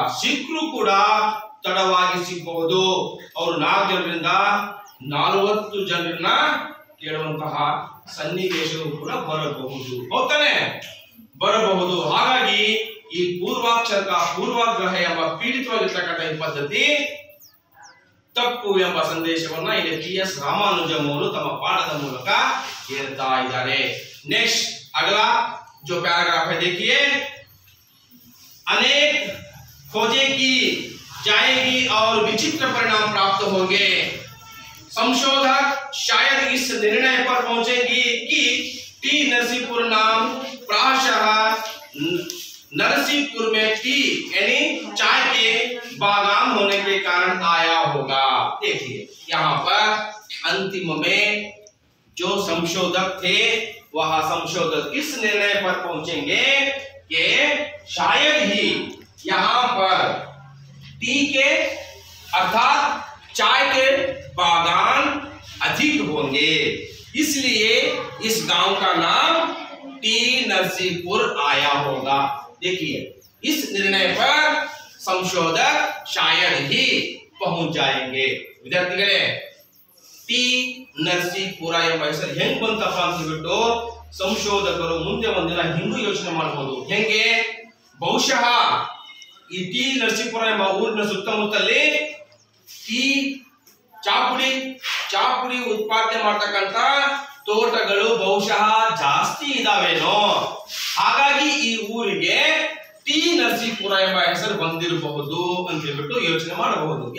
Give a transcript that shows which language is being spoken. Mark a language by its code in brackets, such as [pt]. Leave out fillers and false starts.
[kn] ಸಿಕ್ಕರೂ ಕೂಡ ತಡವಾಗಿ ಸಿಗಬಹುದು. ಅವರು 4 ಜನರಿಂದ 40 ಜನರನ್ನ ಕೇಳುವಂತಹ ಸನ್ನಿವೇಶಗಳು ಕೂಡ ಬರಬಹುದು. ಹೌದಾನೆ? ಬರಬಹುದು. ಹಾಗಾಗಿ ಈ ಪೂರ್ವಾಕ್ಷರಕ ಪೂರ್ವಾಗ್ರಹ ಎಂಬ ಪೀಡಿತವಾಗಿರ್ತಕ್ಕಂಥ ಈ ಪದ್ಧತಿ ತಪ್ಪು ಎಂಬ ಸಂದೇಶವನ್ನ ಇಲ್ಲಿ PS रामानुजम ಅವರು ತಮ್ಮ ಪಾಠದ ಮೂಲಕ ಹೇಳ್ತಾ ಇದ್ದಾರೆ. [hi] नेक्स्ट अगला जो पैराग्राफ है देखिए, अनेक खोजें की जाएगी और विचित्र परिणाम प्राप्त होंगे। संशोधक शायद इस निर्णय पर पहुंचेगी कि टी नरसीपुर नाम प्रायशः नरसीपुर में टी यानी चाय के बागान होने के कारण आया होगा। देखिए यहाँ पर अंतिम में जो संशोधक थे वह संशोधक इस निर्णय पर पहुंचेंगे कि शायद ही यहाँ पर टी के अर्थात चाय के बागान अधिक होंगे, इसलिए इस गांव का नाम टी नरसीपुर आया होगा। देखिए इस निर्णय पर संशोधक शायद ही पहुंच जाएंगे। [kn] ವಿದ್ಯಾರ್ಥಿಗಳೇ, ಟಿ ನರಸೀಪುರ ಎಂಬ ಹೆಸರು ಹೆಂಗ್ ಬಂತಪ್ಪ ಅಂತ ಹೇಳ್ಬಿಟ್ಟು ಸಂಶೋಧಕರು ಮುಂದೆ ಒಂದಿನ ಹಿಂಗೂ ಯೋಚನೆ ಮಾಡಬಹುದು. ಹೆಂಗೆ? ಬಹುಶಃ ಈ ಟಿ ನರಸೀಪುರ ಎಂಬ ಊರಿನ ಸುತ್ತಮುತ್ತಲಿ ಟೀ ಚಾಪುಡಿ ಉತ್ಪಾದನೆ ಮಾಡ್ತಕ್ಕಂತ ತೋಟಗಳು ಬಹುಶಃ ಜಾಸ್ತಿ ಇದಾವೇನೋ, ಹಾಗಾಗಿ ಈ ಊರಿಗೆ ಟಿ ನರಸೀಪುರ ಎಂಬ ಹೆಸರು ಬಂದಿರಬಹುದು ಅಂತ ಹೇಳ್ಬಿಟ್ಟು ಯೋಚನೆ ಮಾಡಬಹುದು.